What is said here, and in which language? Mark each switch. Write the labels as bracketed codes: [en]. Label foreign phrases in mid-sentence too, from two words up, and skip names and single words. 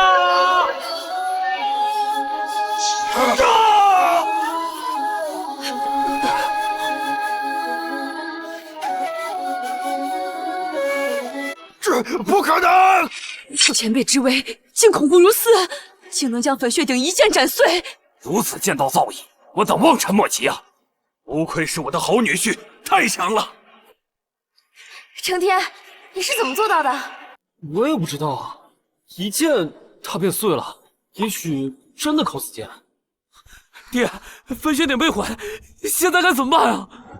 [zh] 這不可能！前輩之威竟恐怖如斯，竟能將焚血鼎一劍斬碎。如此劍道造詣，我等望塵莫及啊！不愧是我的好女婿，太强了！成天，你是怎么做到的？我也不知道啊，一剑他便碎了，也许真的靠死剑。爹，分血点被毁，现在该怎么办啊？